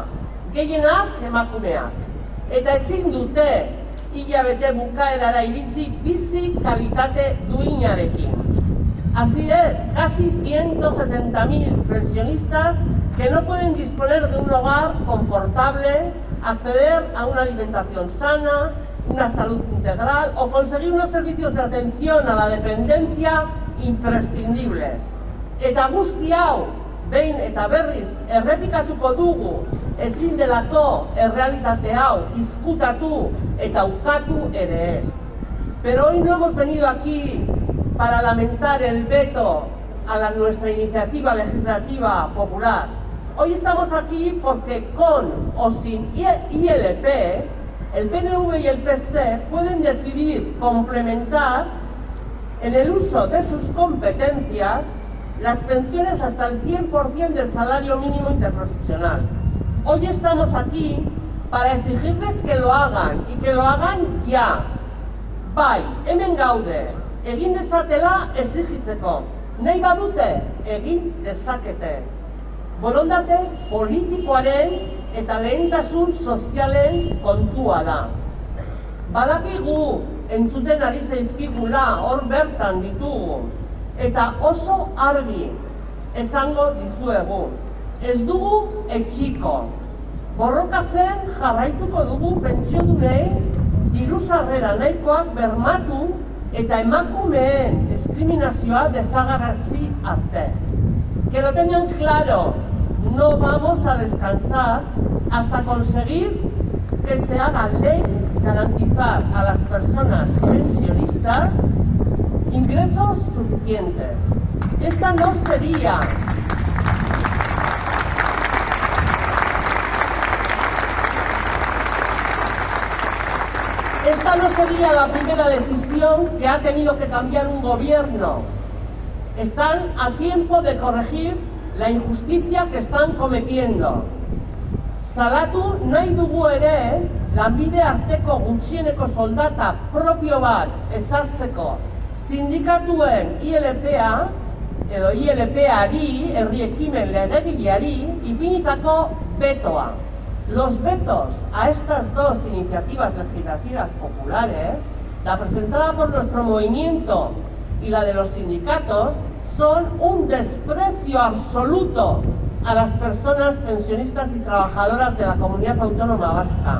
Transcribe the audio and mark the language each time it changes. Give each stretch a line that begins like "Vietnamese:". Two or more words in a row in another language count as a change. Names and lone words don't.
Basque: Gehienak emakumeak. Eta ezin dute hilabete bukaerara iritsi bizi kalitate duinarekin.
Spanish: Así es, casi 170.000 pensionistas que no pueden disponer de un hogar confortable, acceder a una alimentación sana, una salud integral o conseguir unos servicios de atención a la dependencia imprescindibles.
Basque: Eta guzti hau, behin eta berriz errepikatuko dugu, ezin delako errealitate hau izkutatu eta ukatu ere ez.
Spanish: Pero hoy no hemos venido aquí para lamentar el veto a nuestra iniciativa legislativa popular. Hoy estamos aquí porque con o sin ILP, el PNV y el PC pueden decidir complementar en el uso de sus competencias las pensiones hasta el 100% del salario mínimo interprofesional. Hoy estamos aquí para exigirles que lo hagan y que lo hagan ya.
Basque: Bai, hemen gaude, egin dezatela exigitzeko. Nahi badute, egin dezakete. Borondate politikoaren eta lehentasun sozialen kontua da. Badakigu entzuten ari zaizkigula hor bertan ditugu eta oso argi esango dizuegu. Ez dugu etxiko. Borrokatzen jarraituko dugu pentsiodunei diru sarrera nahikoak bermatu eta emakumeen diskriminazioa desagerrazi arte.
Spanish: Que lo tengan claro, no vamos a descansar hasta conseguir que se haga ley garantizar a las personas pensionistas ingresos suficientes. Esta no sería la primera decisión que ha tenido que cambiar un gobierno. Están a tiempo de corregir la injusticia que están cometiendo.
Basque: Salatu nahi dugu ere, lanbide arteko gutxieneko soldata propio bat ezartzeko sindikatuen ILP-a edo ILP-ari, herri ekimen legegileari, ipinitako betoa.
Spanish: Los vetos a estas dos iniciativas legislativas populares, la presentada por nuestro movimiento y la de los sindicatos, son un desprecio absoluto a las personas pensionistas y trabajadoras de la comunidad autónoma vasca.